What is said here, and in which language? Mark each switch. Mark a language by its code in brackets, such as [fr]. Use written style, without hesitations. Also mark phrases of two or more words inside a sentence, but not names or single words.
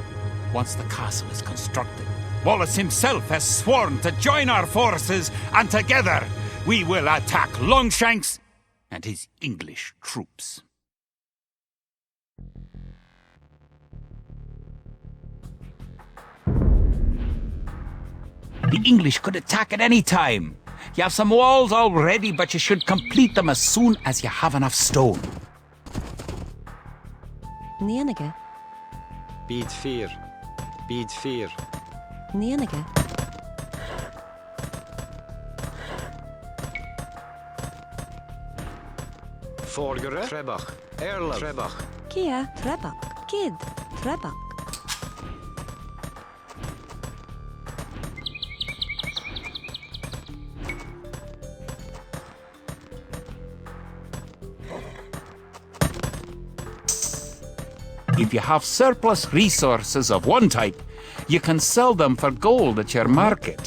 [en] Once the castle is constructed, Wallace himself has sworn to join our forces, and together we will attack Longshanks and his English troops. The English could attack at any time. You have some walls already, but you should complete them as soon as you have enough stone. Nienige. Bid 4. Bid 4. Nienige. Forgere. Trebach. Erla. Trebach. Kia. Trebak. Kid. Trebak. If you have surplus resources of one type, you can sell them for gold at your market.